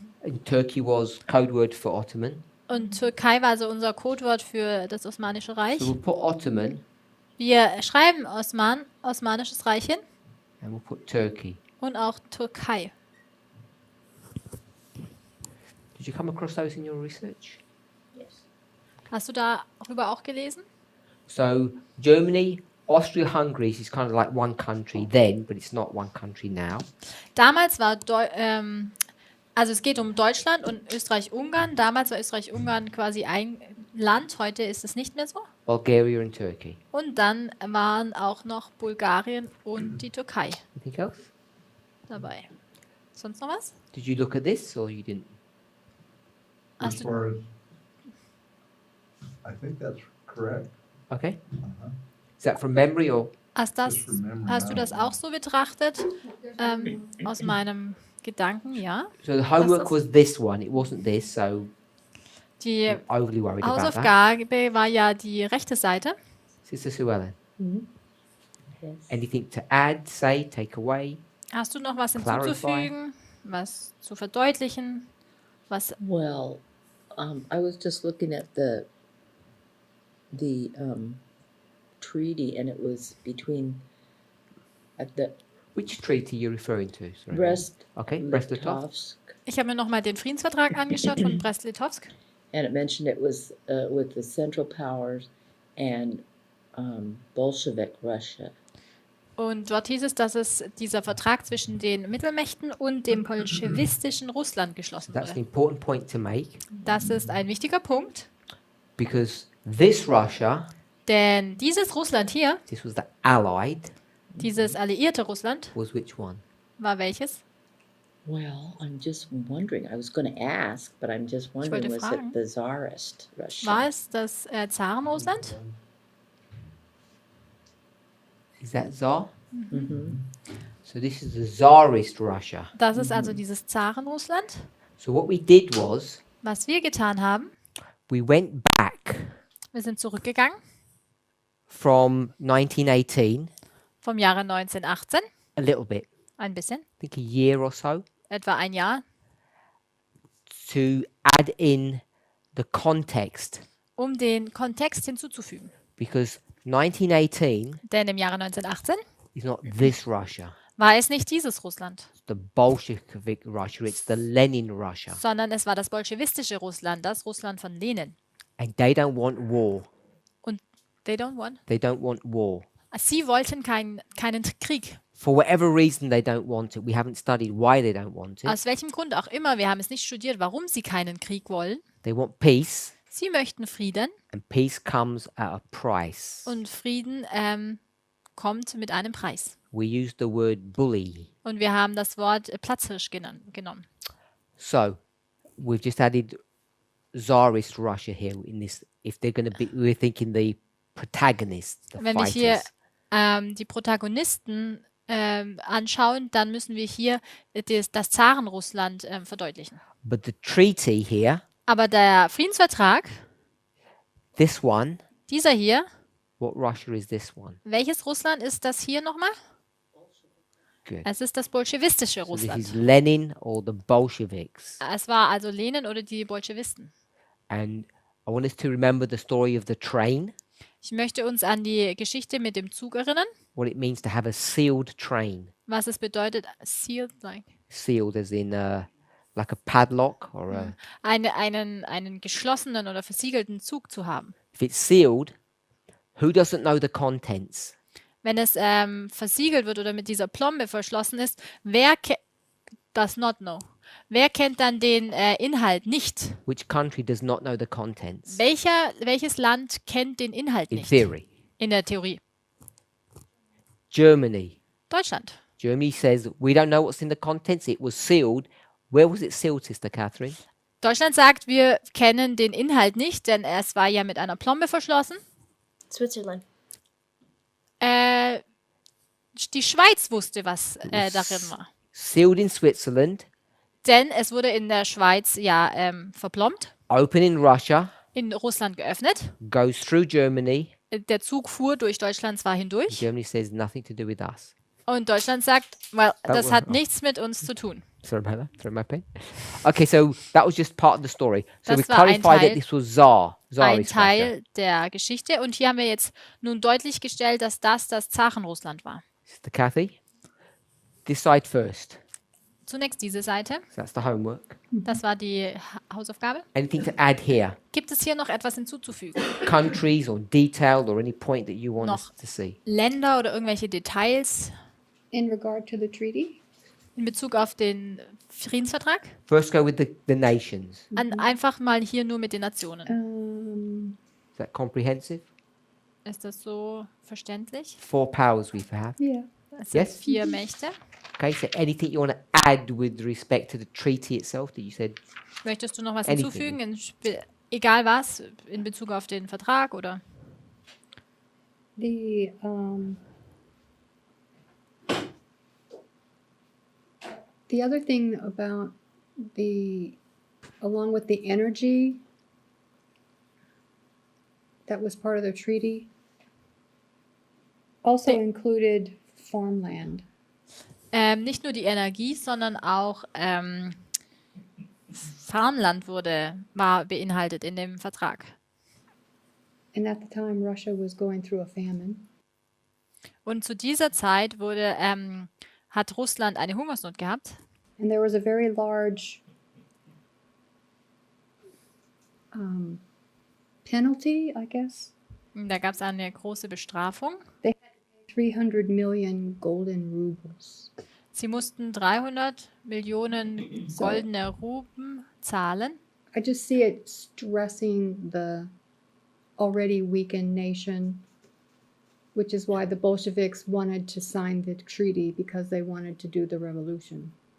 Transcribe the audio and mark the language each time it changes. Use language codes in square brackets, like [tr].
[en] And Turkey was code word for Ottoman. [de] und Türkei war so unser Codewort für das Osmanische Reich. [en] So we'll put Ottoman [de] Wir schreiben Osmanisches Reich hin [en] and we'll put Turkey. [de] und auch Türkei. [en] Did you come across those in your research? Yes. [de] Hast du darüber auch gelesen? [en] So Germany, Austria-Hungary is kind of like one country then, but it's not one country now. [de] Damals war also es geht um Deutschland und Österreich-Ungarn. Damals war Österreich-Ungarn quasi ein Land, heute ist es nicht mehr so. [en] Bulgaria and Turkey. [de] Und dann waren auch noch Bulgarien und die Türkei [en] Anything else? [de] dabei. Sonst noch was? [en] Did you look at this or you didn't? As [de] Hast du, [en] far as, I think that's correct. Okay. Uh-huh. Is that from memory or? [de] hast [en] Just from memory, [de] hast du [en] I [de] das [en] don't [de] auch so betrachtet? Aus meinem Gedanken, ja. [en] So the homework [de] das? [en] was this one. It wasn't this, so [de] Die [en] I'm overly worried about that. [de] Hausaufgabe war ja die rechte Seite. [en] Sister Sue Ellen, Yes. anything to add, say, take away? [de] Hast du noch was [en] Clarify. [de] hinzuzufügen, was zu verdeutlichen? Was [en] Well, I was just looking at the treaty, and it was between at the Which treaty are you referring to? Sorry. Brest, Okay, Brest-Litovsk. Litovsk, [de] Ich habe mir nochmal den Friedensvertrag angeschaut von Brest-Litovsk. [en] and it mentioned it was with the Central Powers and Bolshevik Russia. [de] Und dort hieß es, dass es dieser Vertrag zwischen den Mittelmächten und dem bolschewistischen Russland geschlossen [en] That's an [de] wurde. [en] important point to make [de] Das ist ein wichtiger Punkt, [en] because this Russia, [de] denn dieses Russland hier, [en] this was the Allied, [de] dieses alliierte Russland, [en] was which one? [de] war welches? [en] Well, I'm just wondering. I was going to ask, but I'm just wondering, [de] wollte [en] was [de] fragen. [en] it the Tsarist Russia? [de] War es das Zarenrussland? [en] Is that Tsar? Mm-hmm. So this is the Tsarist Russia. [de] Das ist also dieses Zarenrussland. [en] So what we did was [de] Was wir getan haben, [en] we went back [de] wir sind zurückgegangen [en] from 1918 [de] vom Jahre 1918, [en] a little bit, [de] ein bisschen, [en] I think a year or so, [de] etwa ein Jahr, [en] to add in the context [de] um den Kontext hinzuzufügen. [en] because 1918 [de] Denn im Jahre 1918 [en] is not this Russia. [de] war es nicht dieses Russland, [en] It's the Bolshevik Russia. It's the Lenin Russia. [de] sondern es war das bolschewistische Russland, das Russland von Lenin. [en] And they don't want war. [de] Und [en] they don't want. They don't want war. [de] Sie wollten keinen Krieg. [en] For whatever reason, they don't want it. We haven't studied why they don't want it. [de] Aus welchem Grund auch immer, wir haben es nicht studiert, warum sie keinen Krieg wollen. [en] They want peace, [de] Sie möchten Frieden [en] and peace comes at a price. [de] und Frieden kommt mit einem Preis. [en] We use the word bully. [de] Und wir haben das Wort Platzhirsch genommen. [en] So, we've just added Tsarist Russia here in this. If they're going to be, we're thinking the protagonists, the [de] Wenn wir [en] fighters. [de] hier die Protagonisten anschauen, dann müssen wir hier das Zarenrussland verdeutlichen. [en] But the treaty here, [de] Aber der Friedensvertrag, [en] this one, [de] dieser hier, [en] what Russia is this one? [de] welches Russland ist das hier nochmal? [en] Good. [de] Es ist das bolschewistische [en] So this is [de] Russland. [en] Lenin or the Bolsheviks. [de] Es war also Lenin oder die Bolschewisten. [en] And I want us to remember the story of the train, [de] Ich möchte uns an die Geschichte mit dem Zug erinnern, [en] what it means to have a sealed train. [de] was es bedeutet, [en] sealed, sealed as in like a padlock or a. [de] einen geschlossenen oder versiegelten Zug zu haben. [en] If it's sealed, who doesn't know the contents? [de] Wenn es versiegelt wird oder mit dieser Plombe verschlossen ist, [en] does not know? [de] Wer kennt dann den Inhalt nicht? [en] Which country does not know the contents? [de] Welches Land kennt den Inhalt [en] In [de] nicht? [en] theory, [de] In der Theorie. [en] Germany. [de] Deutschland. [en] Germany says we don't know what's in the contents. It was sealed. Where was it sealed, Sister Catherine? [de] Deutschland sagt, wir kennen den Inhalt nicht, denn es war ja mit einer Plombe verschlossen. [en] Switzerland. [de] Die Schweiz wusste, was darin war. [en] Sealed in Switzerland, [de] Denn es wurde in der Schweiz ja verplombt, [en] open in Russia, [de] in Russland geöffnet. [en] goes through Germany. [de] Der Zug fuhr durch Deutschland zwar hindurch. [en] Germany says nothing to do with us. [de] Und Deutschland sagt, [en] well, [de] das [en] worry. [de] hat nichts mit uns zu tun. [en] Sorry about that. Throw my pen. Okay, so that was just part of the story. So [de] Das [en] we [de] war ein [en] clarified [de] Teil- [en] that this was Tsar. [de] Ein [en] Tsarist Russia. [de] Teil der Geschichte. Und hier haben wir jetzt nun deutlich gestellt, dass das Zarenrussland war. [en] Sister Kathy, decide first. [de] Zunächst diese Seite. [en] So that's the homework. [de] Das war die Hausaufgabe. [en] Anything to add here? [de] Gibt es hier noch etwas hinzuzufügen? [en] Countries or detail or any point that you want us [de] Noch. [en] to see? [de] Länder oder irgendwelche Details [en] In regard to the treaty, [de] in Bezug auf den Friedensvertrag? [en] First go with the nations. [de] Einfach mal hier nur mit den Nationen. [en] Is that comprehensive? [de] Ist das so verständlich? [en] 4 powers we have. yeah. [de] Es sind [en] Yes. [de] 4 Mächte. [en] Okay, so anything you want to add with respect to the treaty itself that you said? [de] Möchtest du noch was [en] Anything. [de] hinzufügen? Egal was, in Bezug auf den Vertrag oder? [en] The other thing about along with the energy that was part of the treaty, also included farmland. [de] Nicht nur die Energie, sondern auch Farmland war beinhaltet in dem Vertrag. [en] And at the time, Russia was going through a famine. [de] Und zu dieser Zeit hat Russland eine Hungersnot gehabt. [en] And there was a very large penalty, I guess. [de] Und da gab es eine große Bestrafung. [en] 300 million golden rubles. [de] Sie mussten 300 Millionen goldene Ruben zahlen. [en] I just see it stressing the already weakened nation, which is why the Bolsheviks wanted to sign the treaty, because they wanted to do the revolution.